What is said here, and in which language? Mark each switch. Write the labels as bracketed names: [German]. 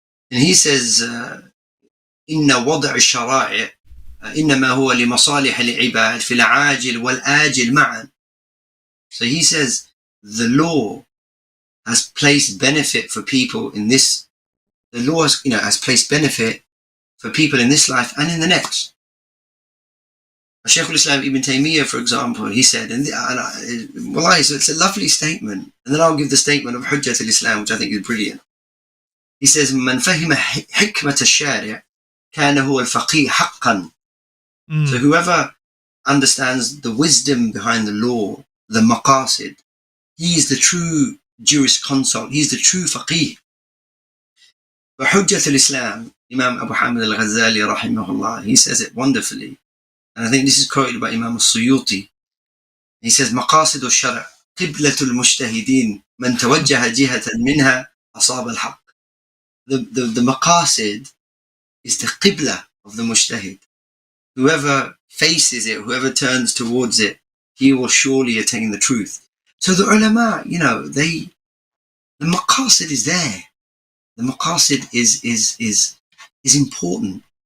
[English] And he says, [Arabic] إن وضع الشرائع إنما هو لمصالح العباد في العاجل والآجل معا. [English] So he says the law has placed benefit for people in this. The law has placed benefit for people in this life and in the next. Shaykh al-Islam Ibn Taymiyyah, for example, he said, wallahi, it's a lovely statement. And then I'll give the statement of Hujjat al-Islam, which I think is brilliant. He says, [Arabic] من فهم حكمة الشارع كان هو الفقيه حقا. [English] So whoever understands the wisdom behind the law, the maqasid, he is the true jurisconsult, he is the true faqih. But Hujjat al-Islam, Imam Abu Hamid al-Ghazali rahimahullah, he says it wonderfully. And I think this is quoted by Imam al-Suyuti. He says, [Arabic] مقاصد الشرع قبلة المجتهدين من توجه جهة منها أصاب الحق. [English] The maqasid is the qibla of the mujtahid. Whoever faces it, whoever turns towards it, he will surely attain the truth. So the ulama, the maqasid is there. The maqasid is important.